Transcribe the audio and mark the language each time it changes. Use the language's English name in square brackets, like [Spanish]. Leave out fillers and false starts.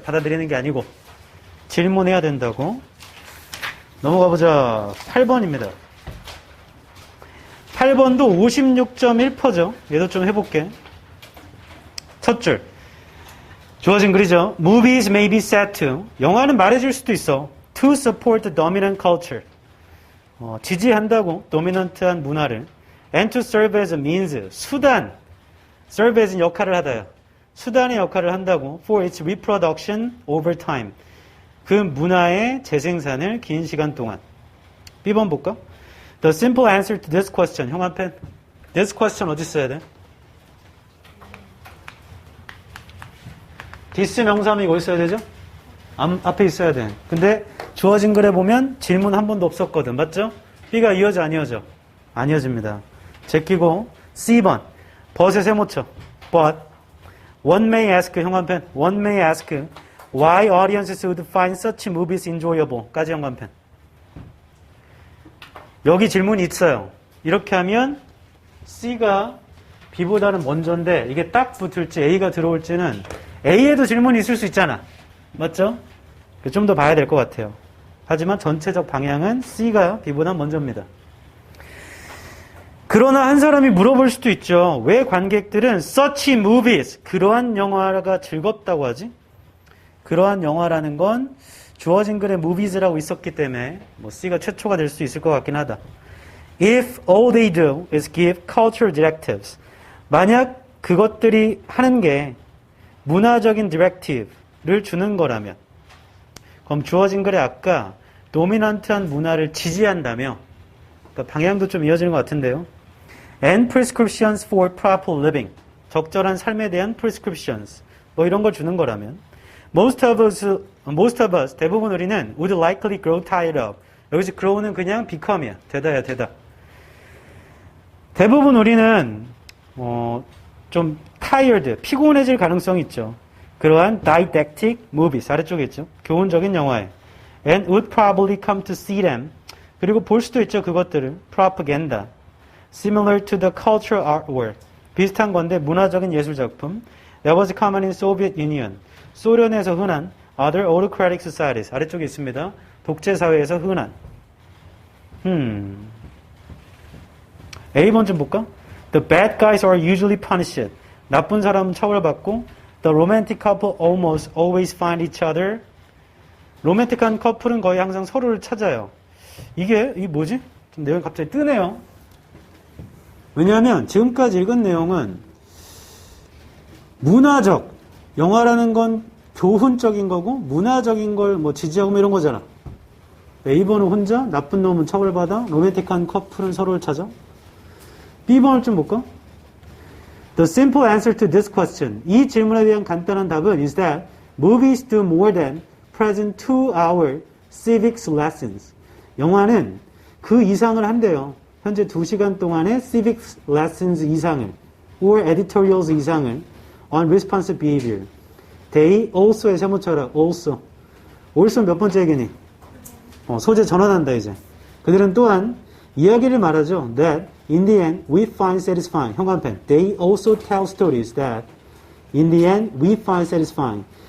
[Korean] 받아들이는 게 아니고. 질문해야 된다고. 넘어가 보자. 8번입니다. 8번도 56.1%죠. 얘도 좀 해볼게. 첫 줄. 주어진 글이죠. [English] Movies may be said to. [Korean] 영화는 말해줄 수도 있어. [English] To support the dominant culture. [Korean] 지지한다고. 도미넌트한 문화를. [English] And to serve as a means. [Korean] 수단. serve as는 역할을 하다요. 수단의 역할을 한다고. [English] For its reproduction over time. [Korean] 그 문화의 재생산을 긴 시간 동안. B번 볼까? [English] The simple answer to this question. [Korean] 형 한 펜. [English] This question [Korean] 어디 써야 돼? this 명사함이 어디 써야 되죠? 앞에 있어야 돼. 근데 주어진 글에 보면 질문 한 번도 없었거든. 맞죠? B가 이어져 안 이어져? 안 이어집니다. 제끼고 C번. but에 세모쳐. [English] But one may ask, [Korean] 형광펜. [English] One may ask why audiences would find such movies enjoyable. [Korean] 까지 형광펜. 여기 질문이 있어요. 이렇게 하면 C가 B보다는 먼저인데 이게 딱 붙을지 A가 들어올지는 A에도 질문이 있을 수 있잖아. 맞죠? 좀 더 봐야 될 것 같아요. 하지만 전체적 방향은 C가 B보다 먼저입니다. 그러나 한 사람이 물어볼 수도 있죠. 왜 관객들은 such movies, 그러한 영화가 즐겁다고 하지? 그러한 영화라는 건 주어진 글에 movies라고 있었기 때문에 C가 최초가 될 수 있을 것 같긴 하다. [English] If all they do is give cultural directives. [Korean] 만약 그것들이 하는 게 문화적인 directive를 주는 거라면 그럼 주어진 글에 아까 도미넌트한 문화를 지지한다며 그러니까 방향도 좀 이어지는 것 같은데요. [English] And prescriptions for proper living. [Korean] 적절한 삶에 대한 [English] prescriptions. [Korean] 이런 걸 주는 거라면 [English] Most of us, [Korean] 대부분 우리는 [English] would likely grow tired of. [Korean] 여기서 grow는 그냥 become이야. 되다야, 되다. 대부분 우리는 좀 tired, 피곤해질 가능성이 있죠. 그러한 didactic movies, 아래쪽에 있죠. 교훈적인 영화에. [English] And would probably come to see them. [Korean] 그리고 볼 수도 있죠, 그것들을. [English] propaganda. Similar to the cultural artwork. [Korean] 비슷한 건데 문화적인 예술작품. [English] That was common in Soviet Union. [Korean] 소련에서 흔한 [English] other autocratic societies. [Korean] 아래쪽에 있습니다. 독재 사회에서 흔한. A번 좀 볼까? [English] The bad guys are usually punished. [Korean] 나쁜 사람은 처벌받고 [English] The romantic couple almost always find each other. [Korean] 로맨틱한 커플은 거의 항상 서로를 찾아요. 이게 뭐지? 좀 내용이 갑자기 뜨네요. 왜냐하면 지금까지 읽은 내용은 문화적, 영화라는 건 교훈적인 거고 문화적인 걸 뭐 지지하고 뭐 이런 거잖아. A번은 혼자, 나쁜 놈은 처벌받아, 로맨틱한 커플은 서로를 찾아. B번을 좀 볼까? [English] The simple answer to this question. [Korean] 이 질문에 대한 간단한 답은 [English] is that movies do more than present 2-hour civics lessons. [Korean] 영화는 그 이상을 한대요. 현재 2시간 동안의 civics lessons 이상을 [English] or editorials [Korean] 이상을 [English] on responsive behavior. They also [Korean] 의 세모처럼 also 몇 번째 얘기니? 소재 전환한다 이제. 그들은 또한 이야기를 말하죠. [English] That in the end we find satisfying. [Korean] 현관펜. [English] They also tell stories that in the end we find satisfying.